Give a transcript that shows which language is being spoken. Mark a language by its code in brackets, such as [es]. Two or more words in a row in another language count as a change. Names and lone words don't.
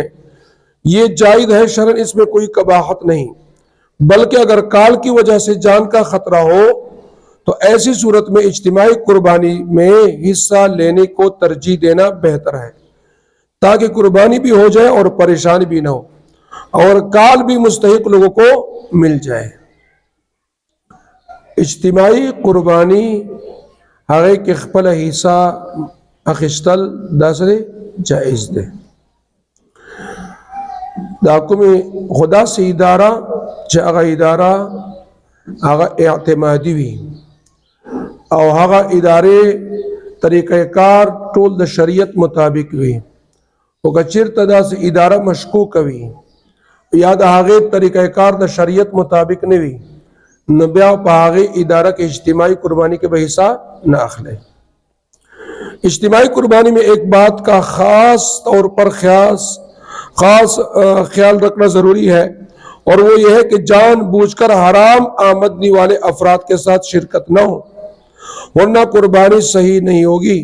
[ur] یہ جائز ہے، شرعاً اس میں کوئی قباحت نہیں، بلکہ اگر کال کی وجہ سے جان کا خطرہ ہو تو ایسی صورت میں اجتماعی قربانی میں حصہ لینے کو ترجیح دینا بہتر ہے، تاکہ قربانی بھی ہو جائے اور پریشانی بھی نہ ہو اور کال بھی مستحق لوگوں کو مل جائے۔ [ps] اجتماعی قربانی هغه کې خپل حصہ اخیستل داسره جائز ده۔ دا کوم خدا سي اداره چې هغه اداره هغه اعتمادي وي او هغه ادارې طریقہ کار ټول د شریعت مطابق وي، او که چیرته داسې اداره مشکوک وي یا د هغې طریقہ کار د شریعت مطابق نه وي، نو بیا په هغې اداره کې اجتماعی قربانی کے به حصہ نہ اخلے۔ [ur] اجتماعی قربانی میں ایک بات کا خاص طور پر خیال رکھنا ضروری ہے، اور وہ یہ ہے کہ جان بوجھ کر حرام آمدنی والے افراد کے ساتھ شرکت نہ ہو، ورنہ قربانی صحیح نہیں ہوگی۔